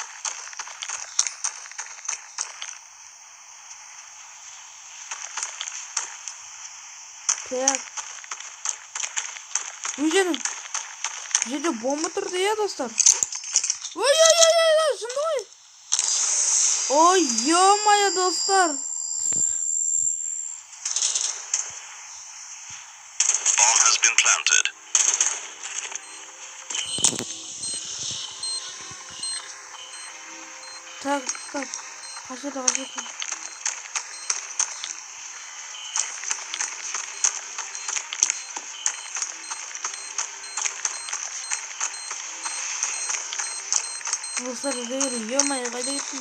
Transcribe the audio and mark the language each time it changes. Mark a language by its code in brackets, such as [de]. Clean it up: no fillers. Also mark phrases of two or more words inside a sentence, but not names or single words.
[kk] Бұл жерде бомба тұрды, достар. Ой, жынды ғой. Ой, ё-моё, достар. [en] Bomb has been planted. [kk] Так. Қашырды. Достар, ё-моё, қайда кеттіңдер?